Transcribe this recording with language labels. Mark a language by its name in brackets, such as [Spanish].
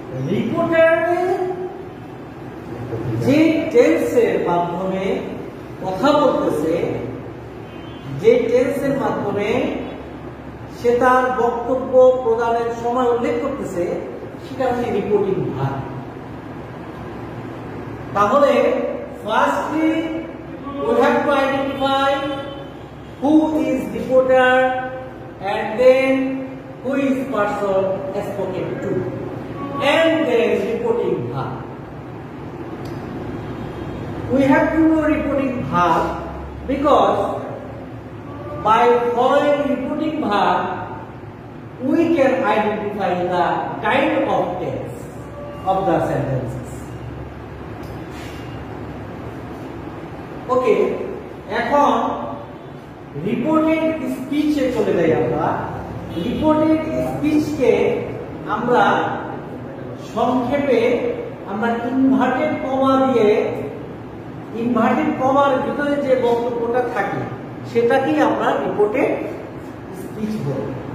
[Bangla] রিপোর্টারে যে টেন্সের মাধ্যমে কথা বলতেছে, যে টেন্সের মাধ্যমে সে তার বক্তব্য প্রদানের সময় উল্লেখ করতেছে সেটা হচ্ছে রিপোর্টিং ভার্ব। [English] তাহলে firstly we have to identify who is reporter and then who is person spoken to and then reporting verb. We have to know reporting verb because by following reporting verb we can identify the kind of tense of the sentences. [Bangla] Okay, এখন reported স্পিচে চলে যাই আমরা। Reported স্পিচকে আমরা সংক্ষেপে আমরা inverted comma দিয়ে, inverted কমার ভিতরে যে বক্তব্যটা থাকে সেটাকেই আমরা রিপোর্টেড স্পিচ বলি।